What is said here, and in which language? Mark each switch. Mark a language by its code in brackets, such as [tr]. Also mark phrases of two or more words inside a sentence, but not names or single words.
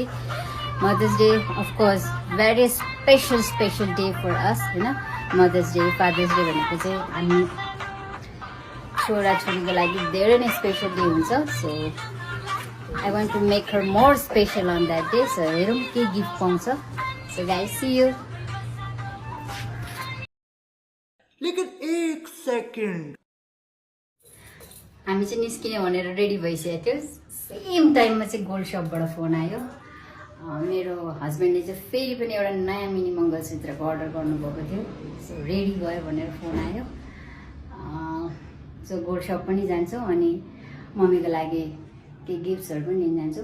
[en] Mother's Day of course very special day for us होइन। [ne] मदर्स डे, फादर्स डे भनेको चाहिँ हामी छोराछोरीको लागि धेरै नै [en] special day [ne] हुन्छ। [en] So I want to make her more special on that day. [ne] सो हेरौँ के गिफ्ट पाउँछ। [en] So guys see you. [ne] लेकिन एक सेकेन्ड, हामी चाहिँ निस्किने भनेर रेडी भइसकेको थियो। [en] same timeमा [ne] चाहिँ [en] gold shopबाट [ne] फोन आयो। मेरो हस्बेन्डले चाहिँ फेरि पनि एउटा नयाँ मिनी मङ्गलसूत्रको अर्डर गर्नुभएको थियो। सो रेडी भयो भनेर फोन आयो। सो [en] gold shop [ne] पनि जान्छौँ अनि मम्मीको लागि केही गिफ्ट्सहरू पनि लिन जान्छु।